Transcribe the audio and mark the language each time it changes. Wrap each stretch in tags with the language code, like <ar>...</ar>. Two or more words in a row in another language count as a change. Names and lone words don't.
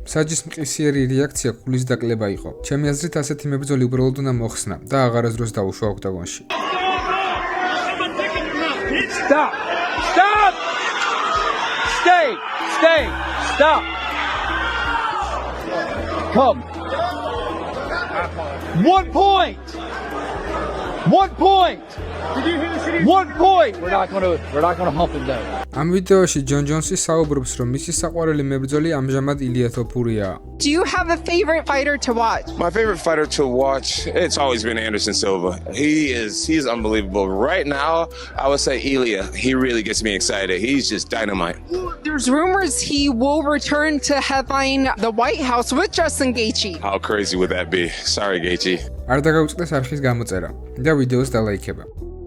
<ka>საჯის მყისიერი რეაქცია ქულის დაკლება იყო. ჩემი აზრით ასეთი მებრძოლი უბრალოდ უნდა მოხსნა და აღარასდროს დაუშვა ოქტაგონში.</ka> <en>Stop! Stop! Stay! Stay! Stop! Come! 1 point! 1 point! Did you hear the city? 1 point! We're not gonna hump him down.</en> <ka>ამ ვიდეოში ჯონ ჯონსი საუბრობს, რომ მისი საყვარელი მებრძოლი ამჟამად ილია თოფურია.</ka> <en>Do you have a favorite fighter to watch? My favorite fighter to watch, it's always been Anderson Silva. He's unbelievable. Right now, I would say Ilya. He really gets me excited. He's just dynamite. There's rumors he will return to headline the White House with Justin Gaethje. How crazy would that be? Sorry, Gaethje.</en> <ka>არ დაგაუწყდეს არხის გამოწერა და ვიდეოს დალაიქება.</ka>